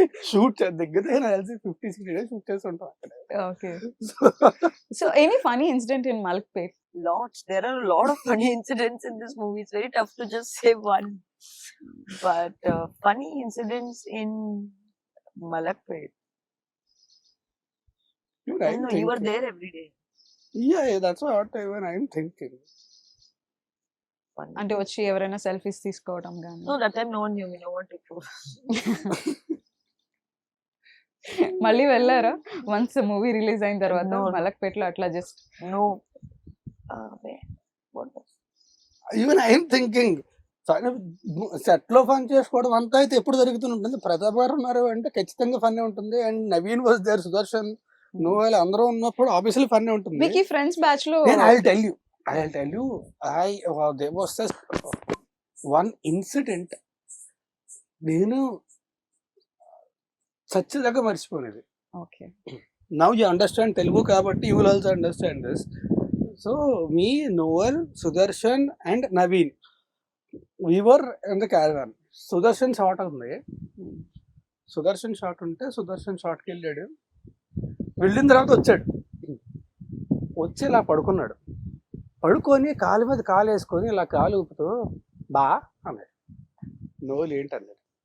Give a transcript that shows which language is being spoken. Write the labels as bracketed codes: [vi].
[te] Shoot దిగ్గితే నాకు తెలిసి 50-60 days shoot చేసి ఉంటాం అక్కడ. [en] Okay. So any funny incident in Malakpet? Lots. There are a lot of funny incidents in this movie. It's very tough to just say one. But funny incidents in Malakpet. Dude, I I'm know you were thinking. there every day. Yeah, that's what even I'm thinking. Funny. [te] అంటే వచ్చి ఎవరైనా selfies తీసుకోవడం కానీ? [en] No, that time no one knew me. No one took photos. [te] మళ్ళీ వెళ్ళారా [en] once movie release [te] అయిన తర్వాత [en] No. [te] మలక్పేటలో అట్లా just? [en] No. Wait. What was? Even I'm thinking [te] set లో ఫన్ చేసుకోవడం అంతా అయితే ఎప్పుడు జరుగుతూనే ఉంటుంది. ప్రతాప్ గారు ఉన్నారు అంటే ఖచ్చితంగా ఫన్ ఉంటుంది. [en] and Naveen was there, [te] Sudarshan, Noel అందరూ ఉన్నప్పుడు ఆబ్వియస్లీ ఫన్ ఉంటుంది. మీకు ఈ ఫ్రెండ్స్ బ్యాచ్ లో నేను [en] I'll tell you there was just one incident [te] నేను సచ్చిదాకా మర్చిపోలేదు. [en] Okay. Now you understand Telugu [te] కాబట్టి [en] you will also understand this. So me, Noel, Sudarshan and Naveen, we were in the caravan. Sudarshan shot [te] ఉంది. Sudarshan shot ఉంటే సుదర్శన్ షాట్కి వెళ్ళాడు. వెళ్ళిన తర్వాత వచ్చి ఇలా పడుకున్నాడు. పడుకొని కాలు మీద కాలు వేసుకొని ఇలా కాలు ఊపుతూ బా అన్నాడు. నోలు ఏంటన్నాడు.